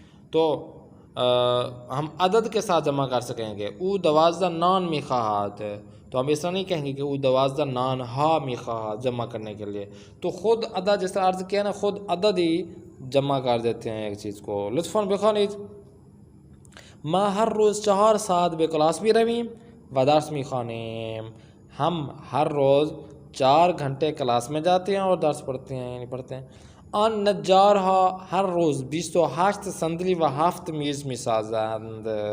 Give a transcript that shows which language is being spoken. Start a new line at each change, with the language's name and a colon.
Urdu: تو ہم عدد کے ساتھ جمع کر سکیں گے.
Persian: او 12 نان می خواہد،
Urdu: تو ہم ایسا نہیں کہیں گے کہ
Persian: او 12 نان ہا می خواہد
Urdu: جمع کرنے کے لیے. تو خود عدد جس طرح عرض کیا نا، خود عدد ہی جمع کر دیتے ہیں ایک چیز کو.
Persian: لطفاً بخوانید. ما ہر روز 4 ساعت به کلاس می رویم و درس می خوانیم.
Urdu: ہم ہر روز 4 گھنٹے کلاس میں جاتے ہیں اور درس پڑھتے ہیں، یعنی پڑھتے ہیں.
Persian: آن نجار ها هر روز 28 صندلی و 7 میز می سازند.